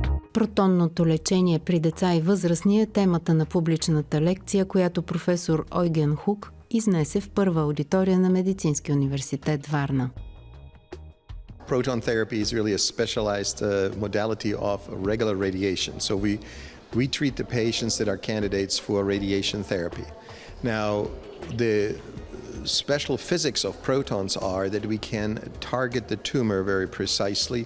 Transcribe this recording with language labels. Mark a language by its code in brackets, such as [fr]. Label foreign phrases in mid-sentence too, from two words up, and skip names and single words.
[bg] Протонното лечение при деца и възрастни е темата на публичната лекция, която професор Eugen Hug изнесе в първа аудитория на Медицинския университет Варна. [en] Proton therapy is really a specialized modality of regular radiation. So we treat the patients that are candidates for radiation therapy. Now, the special physics of protons are that we can target the tumor very precisely.